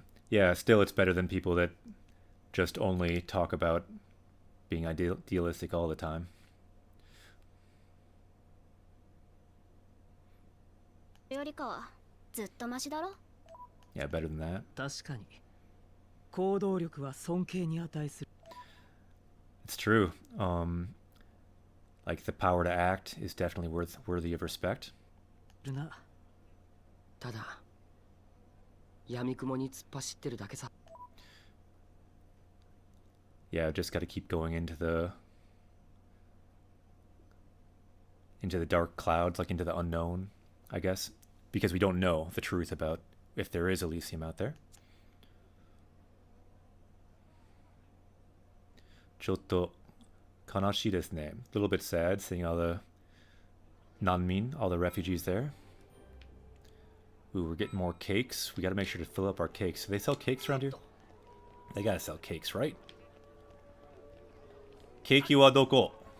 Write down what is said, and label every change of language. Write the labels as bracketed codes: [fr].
[en] Yeah, still it's better than people that just only talk about being idealistic all the time. [ja] よりかはずっとマシだろ。 [en] Yeah, better than that. [ja] 確かに行動力は尊敬に値する [en] It's true. Like the power to act is definitely worthy of respect. [ja] なただ闇雲に突っ走ってるだけさ [en] Yeah, just got to keep going into the dark clouds, like into the unknown, I guess, because we don't know the truth about if there is Elysium out there. [ja] ちょっと悲しいですね. [en] A little bit sad seeing all the nanmin, all the refugees there. Ooh, we're getting more cakes. We got to make sure to fill up our cakes. Do they sell cakes around here? They got to sell cakes, right? [ja] Keiki wa doko?